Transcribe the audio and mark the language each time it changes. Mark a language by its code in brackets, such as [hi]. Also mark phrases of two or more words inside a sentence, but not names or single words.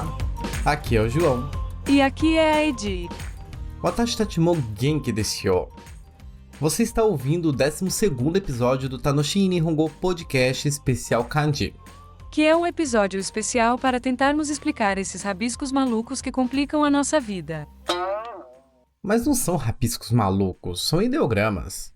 [pt] Aqui é o João. E aqui é a Edi. [ja] 私たちも元気ですよ. [pt] Você está ouvindo o 12º episódio do Tanoshi Nihongo Podcast especial kanji. Que é um episódio especial para tentarmos explicar esses rabiscos malucos que complicam a nossa vida. Mas não são rabiscos malucos, são ideogramas.